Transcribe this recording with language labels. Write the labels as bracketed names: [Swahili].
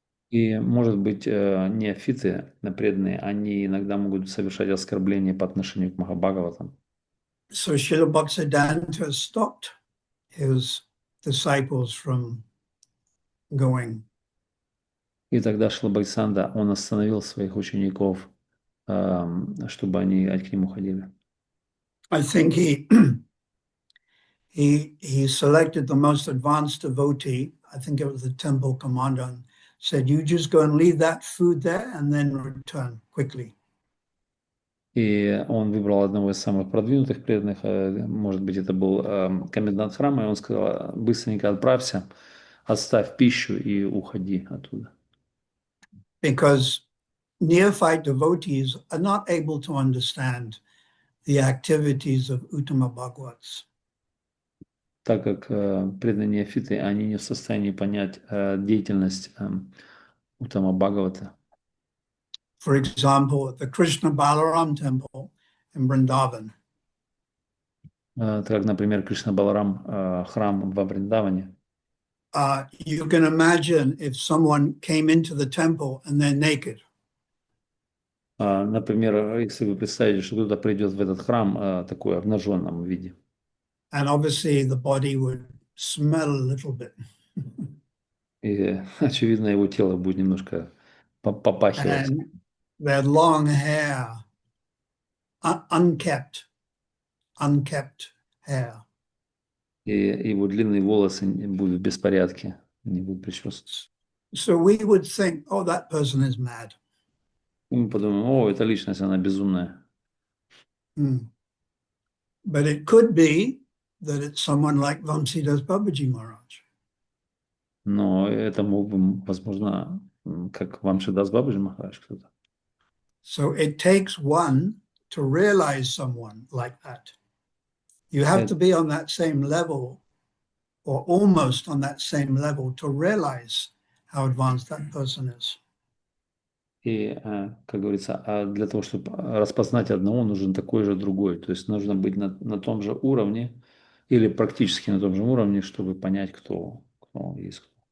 [Russian] И, может быть, неофиты, преданные, они иногда могут совершать оскорбления по отношению к Махабхагаватам. [English] So Srila Bhaktisiddhanta stopped his disciples from going. [Russian] И тогда Шрила Бхактисиддханта, он остановил своих учеников, чтобы они к нему ходили. [English] I think he selected the most advanced devotee. I think it was the temple commander, and said, "You just go and leave that food there and then return quickly." [Russian] И он выбрал одного из самых продвинутых преданных, может быть, это был комендант храма, и он сказал: быстренько отправься, оставь пищу и уходи оттуда. [English] Because neophyte devotees are not able to understand the activities of Uttama Bhagavats. [Russian] Так как преданные неофиты, они не в состоянии понять деятельность Уттама Бхагавата. [English] For example, at the Krishna Balaram temple in Vrindavan, [Russian] Как, например, Кришна Баларам, храм во Вриндаване. [English] you can imagine if someone came into the temple and they're naked. [Russian] Например, если вы представите, что кто-то придет в этот храм такой обнаженном виде. [English] And obviously the body would smell a little bit. [Russian] И, очевидно, его тело будет немножко попахивать. [English] And they had long hair, unkept hair. [Russian] И его длинные волосы будут в беспорядке, не будут причесаны. [English] So we would think, oh, that person is mad. [Russian] И мы подумаем: о, эта личность, она безумная. [English] But it could be that it's someone like Vamsidas Babaji Maharaj. [Russian] Но это мог бы, возможно, как Вамшидас Бабаджи Махарадж кто-то. [English] So it takes one to realize someone like that. You have to be on that same level or almost on that same level to realize how advanced that person is. [Russian] И, как говорится, для того, чтобы распознать одного, нужен такой же другой. То есть нужно быть на том же уровне или практически на том же уровне, чтобы понять, кто есть.